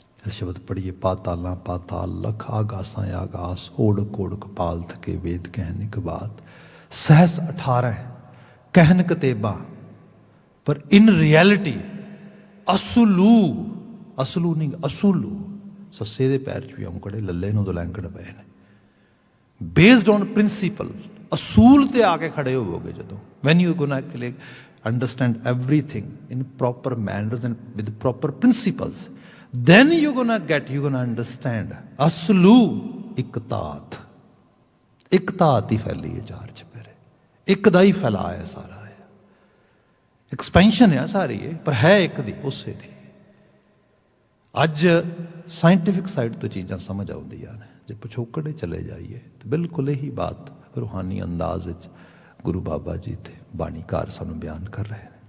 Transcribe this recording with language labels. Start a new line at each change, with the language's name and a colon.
Punjabi: ਸ਼ਬਦ ਪੜ੍ਹੀਏ, ਪਾਤਾਲਾਂ ਪਾਤਾਲ, ਲਖ ਆਗਾਸਾਂ ਆਗਾਸ, ਓੜਕ ਓੜਕ ਪਾਲ ਥਕੇ ਵੇਦ ਕਹਿਨ ਇਕ ਬਾਤ, ਸਹਿਸ 18 ਕਹਿਨ ਕਤੇਬਾਂ, ਪਰ
English: in reality
Punjabi: ਅਸਲੂ, ਅਸਲੂ ਨਹੀਂ ਅਸੂਲੂ, ਸੱਸੇ ਦੇ ਪੈਰ 'ਚ ਵੀ ਔਂਕੜੇ, ਲੱਲੇ ਨੂੰ ਦੁਲੈਂਕੜ ਪਏ ਨੇ।
English: based on principle,
Punjabi: ਅਸੂਲ ਤੇ ਆ ਕੇ ਖੜੇ ਹੋਵੋਗੇ ਜਦੋਂ,
English: when you gonna understand everything in proper manners and with proper principles, then you're gonna understand
Punjabi: ਅਸਲੂ ਇਕਤਾਤ। ਇਕਤਾਤ ਹੀ ਫੈਲੀ ਹੈ ਚਾਰ ਚੁਫੇਰੇ, ਇੱਕ ਦਾ ਹੀ ਫੈਲਾ ਹੈ ਸਾਰਾ, ਐਕਸਪੈਂਸ਼ਨ ਹੈ ਸਾਰੀ ਇਹ, ਪਰ ਹੈ ਇੱਕ ਦੀ, ਉਸੇ ਦੀ। ਅੱਜ ਸਾਇੰਟੀਫਿਕ ਸਾਈਡ ਤੋਂ ਚੀਜ਼ਾਂ ਸਮਝ ਆਉਂਦੀਆਂ ਨੇ। ਜੇ ਪਿਛੋਕੜੇ ਚਲੇ ਜਾਈਏ ਤਾਂ ਬਿਲਕੁਲ ਇਹੀ ਬਾਤ ਰੂਹਾਨੀ ਅੰਦਾਜ਼ ਵਿੱਚ ਗੁਰੂ ਬਾਬਾ ਜੀ ਤੇ ਬਾਣੀਕਾਰ ਸਾਨੂੰ ਬਿਆਨ ਕਰ ਰਹੇ ਨੇ।